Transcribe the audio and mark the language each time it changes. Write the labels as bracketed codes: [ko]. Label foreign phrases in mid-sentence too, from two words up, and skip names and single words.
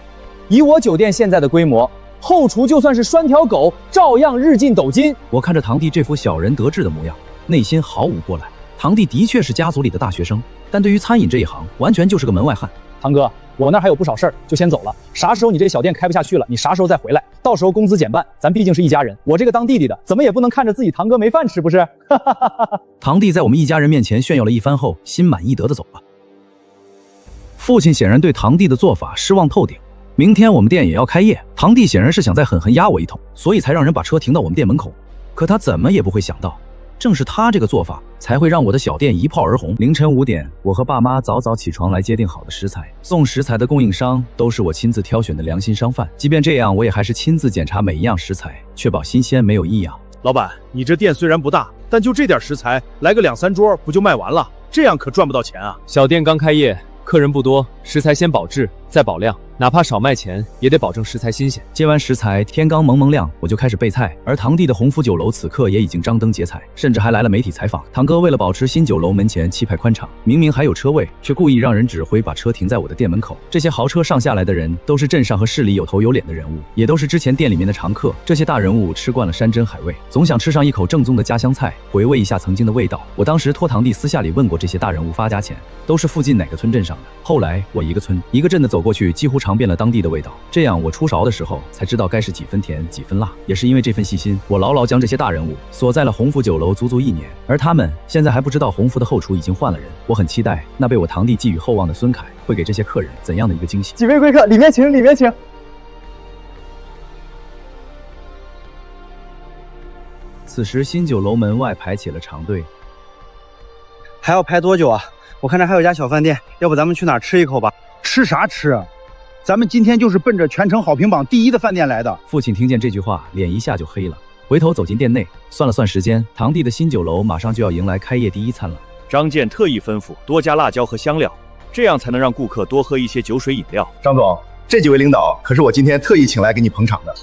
[zh] 以我酒店現在的規模，後廚就算是拴條狗，照樣日進斗金。我看着堂弟這副小人得志的模樣，內心毫無波瀾。堂弟的確是家族裡的大學生，但對於餐飲這一行，完全就是個門外漢。堂哥，我那兒還有不少事兒，就先走了。啥時候你這小店開不下去了，你啥時候再回來，到時候工資減半，咱畢竟是一家人。我這個當弟弟的，怎麼也不能看着自己堂哥沒飯吃，不是？堂弟在我們一家人面前炫耀了一番後，心滿意得的走了。父親顯然對堂弟的做法失望透頂。明天我們店也要開業，堂弟顯然是想再狠狠壓我一通，所以才讓人把車停到我們店門口。可他怎麼也不會想到，正是他這個做法，才會讓我的小店一炮而紅。凌晨5點，我和爸媽早早起床來接訂好的食材，送食材的供應商都是我親自挑選的良心商販。即便這樣，我也還是親自檢查每一樣食材，確保新鮮沒有異樣。老闆，你這店雖然不大，但就這點食材，來個2、3桌不就賣完了？這樣可賺不到錢啊！小店剛開業，客人不多，食材先保質再保量， 哪怕少賣錢，也得保證食材新鮮。接完食材，天刚蒙蒙亮，我就開始備菜。而堂弟的鴻福酒樓此刻也已經張燈結綵，甚至還來了媒體採訪。堂哥為了保持新酒樓門前氣派寬敞，明明還有車位，卻故意讓人指揮把車停在我的店門口。這些豪車上下來的人，都是鎮上和市裡有頭有臉的人物，也都是之前店裡面的常客。這些大人物吃慣了山珍海味，總想吃上一口正宗的家鄉菜，回味一下曾經的味道。我當時托堂弟私下裡問過這些大人物發家錢，都是附近哪個村鎮上的。後來我一個村一個鎮的走過去，幾乎嘗遍了當地的味道。這樣我出勺的時候才知道該是幾分甜幾分辣。也是因為這份細心，我牢牢將這些大人物鎖在了鴻福酒樓足足1年，而他們現在還不知道鴻福的後廚已經換了人。我很期待那被我堂弟寄予厚望的孙凱會給這些客人怎樣的一個驚喜。幾位貴客，裡面請，裡面請。此時新酒樓門外排起了長隊。還要排多久啊？我看这還有家小飯店，要不咱們去哪兒吃一口吧？吃啥吃啊？咱們今天就是奔着全城好評榜第1 的飯店來的。父親聽見這句話，臉一下就黑了，回頭走進店內，算了算時間，堂弟的新酒樓馬上就要迎來開業第1餐了。張健特意吩咐多加辣椒和香料，這樣才能讓顧客多喝一些酒水飲料。張總，這幾位領導可是我今天特意請來給你捧場的。